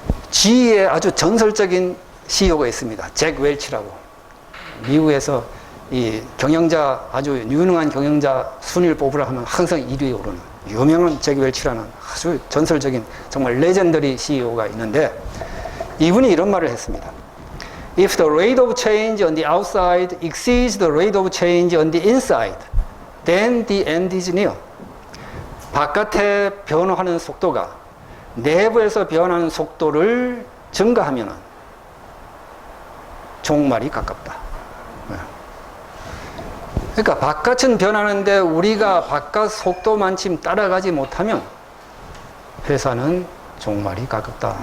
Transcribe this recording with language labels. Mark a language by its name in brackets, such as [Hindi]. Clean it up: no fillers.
[Korean] GE의 아주 전설적인 CEO가 있습니다. 잭 웰치라고. 미국에서 이 경영자, 아주 유능한 경영자 순위를 뽑으라 하면 항상 1위에 오르는 유명한 잭 웰치라는 아주 전설적인 정말 레전더리 CEO가 있는데, 이분이 이런 말을 했습니다. [English] If the rate of change on the outside exceeds the rate of change on the inside, then the end is near. [Korean] 바깥에 변화하는 속도가 내부에서 변하는 속도를 증가하면 종말이 가깝다. 그러니까 바깥은 변하는데 우리가 바깥 속도만큼 따라가지 못하면 회사는 종말이 가깝다.